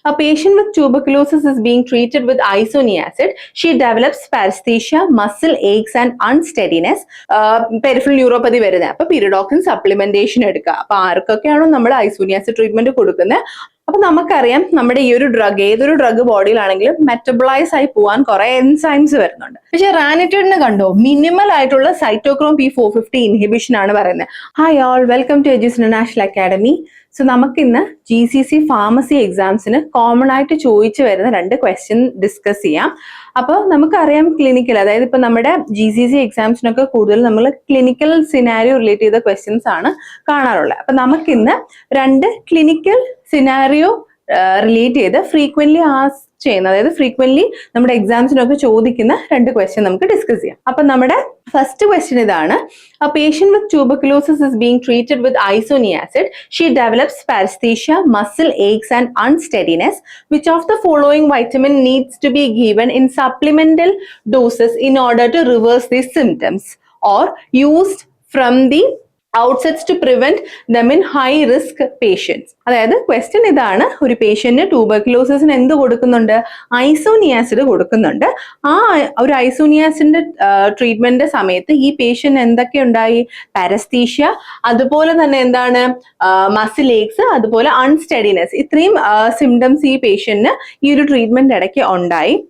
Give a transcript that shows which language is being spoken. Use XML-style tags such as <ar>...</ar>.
<en>A patient with tuberculosis is being treated with isoniazid. She develops paresthesia, muscle aches and unsteadiness.</en> <ml>Peripheral neuropathy വരുന്നത്. അപ്പൊ pyridoxine supplementation എടുക്കുക. അപ്പൊ ആർക്കൊക്കെയാണോ നമ്മൾ isoniazid treatment കൊടുക്കുന്നത്? അപ്പൊ നമുക്കറിയാം നമ്മുടെ ഈ ഒരു ഡ്രഗ് ഏതൊരു ഡ്രഗ് ബോഡിയിലാണെങ്കിലും മെറ്റബിളൈസ് ആയി പോവാൻ കുറെ എൻസൈംസ് വരുന്നുണ്ട്. പക്ഷെ റാനിറ്റിഡിന് കണ്ടോ മിനിമൽ ആയിട്ടുള്ള സൈറ്റോക്രോം P450 ഇൻഹിബിഷൻ ആണ് പറയുന്നത്.</ml> <en>hi all, welcome to</en> <ml>എജീസ് international academy. So നമുക്കിന്ന് GCC ഫാർമസി എക്സാംസിന് കോമൺ ആയിട്ട് ചോദിച്ചു വരുന്ന 2 ക്വസ്റ്റ്യൻ ഡിസ്കസ് ചെയ്യാം. അപ്പോൾ നമുക്കറിയാം ക്ലിനിക്കൽ, അതായത് ഇപ്പൊ നമ്മുടെ GCC എക്സാംസിനൊക്കെ കൂടുതൽ നമ്മൾ ക്ലിനിക്കൽ സിനാരിയോ റിലേറ്റ് ചെയ്ത ക്വസ്റ്റ്യൻസ് ആണ് കാണാറുള്ളത്. അപ്പൊ നമുക്കിന്ന് 2 ക്ലിനിക്കൽ സിനാരിയോ റിലേറ്റ് ചെയ്ത് ഫ്രീക്വന്റ്ലി ആസ്ക് ചെയ്യുന്ന, അതായത് ഫ്രീക്വന്റ്ലി നമ്മുടെ എക്സാംസിനൊക്കെ ചോദിക്കുന്ന 2 ക്വസ്റ്റ്യൻ നമുക്ക് ഡിസ്കസ് ചെയ്യാം. അപ്പൊ നമ്മുടെ ഫസ്റ്റ് ക്വസ്റ്റ്യൻ ഇതാണ്.</ml> <en>A patient with tuberculosis is being treated with isoniazid. She develops paresthesia, muscle aches and unsteadiness. Which of the following vitamin needs to be given in supplemental doses in order to reverse these symptoms or used from the outsets to prevent them in high risk patients?</en> <ml>അതായത് question ഇതാണ്, ഒരു പേഷ്യന്റിന് ട്യൂബർക്യുലോസിന് എന്ത് കൊടുക്കുന്നുണ്ട്? Isoniazid കൊടുക്കുന്നുണ്ട്. ആ ഒരു ഐസോനിയാസിഡിന്റെ treatment സമയത്ത് ഈ പേഷ്യന്റ് എന്തൊക്കെ ഉണ്ടായി? പാരസ്തീഷ്യ, അതുപോലെ തന്നെ എന്താണ് മസിൽ ഏക്സ്, അതുപോലെ അൺസ്റ്റഡിനെസ്, ഇത്രയും സിംറ്റംസ് ഈ പേഷ്യന്റിന് ഈ ഒരു ട്രീറ്റ്മെന്റ് ഇടയ്ക്ക് ഉണ്ടായി.</ml>